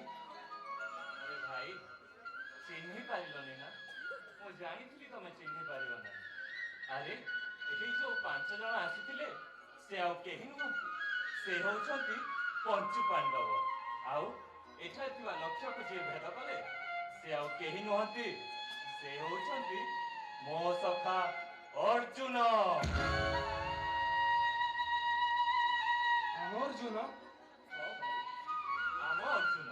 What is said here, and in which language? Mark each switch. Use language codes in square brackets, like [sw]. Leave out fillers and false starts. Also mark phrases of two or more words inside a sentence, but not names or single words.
[or] ଅରେ ଭାଇ ଚିହ୍ନି ପାରିଲନି ନା ମୁଁ ଜାଣିଥିଲି ତମେ ଚିହ୍ନି ପାରିବ ନା ଅରେ ଏହି ଯେ 5 ଜଣ ଆସିଥିଲେ ସେ ଆଉ କେହି ନୁହନ୍ତି ସେ ହେଉଛନ୍ତି ପଞ୍ଚୁ ପାଣ୍ଡବ ଆଉ ଏଠା ଥିବା ଲକ୍ଷ୍ୟ କୁ ଯେ ଭେଦ କଲେ ସେ ଆଉ କେହି ନୁହନ୍ତି ସେ ହେଉଛନ୍ତି ମୋ ସଖା ଅର୍ଜୁନ अर्जुन ଓ ଭାଇ ଆମ ଅର୍ଜୁନ